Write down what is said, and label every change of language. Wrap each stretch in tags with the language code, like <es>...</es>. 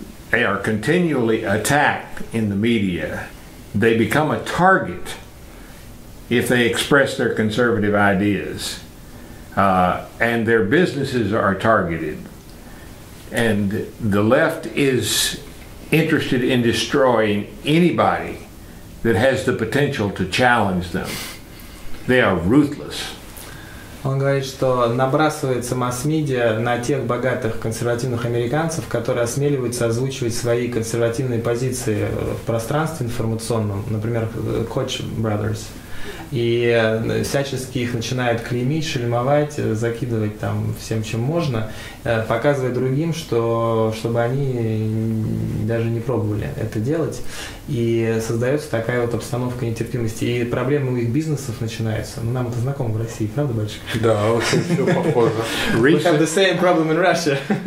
<en>They are continually attacked in the media. They become a target if they express their conservative ideas. And their businesses are targeted. And the left is interested in destroying anybody that has the potential to challenge them. They are ruthless.</en> <ru>Он говорит, что набрасывается масс-медиа на тех богатых консервативных американцев, которые осмеливаются озвучивать свои консервативные позиции в пространстве информационном, например, Koch brothers. и всячески их начинает клеймить, шельмовать, закидывать там всем, чем можно, показывая другим, чтобы они даже не пробовали это делать. И создается такая вот обстановка нетерпимости. И проблемы у их бизнесов начинаются. Ну, нам это знакомо в России, правда, батюшка? Да, очень все похоже.</ru> <en>We have the same problem in Russia.</en>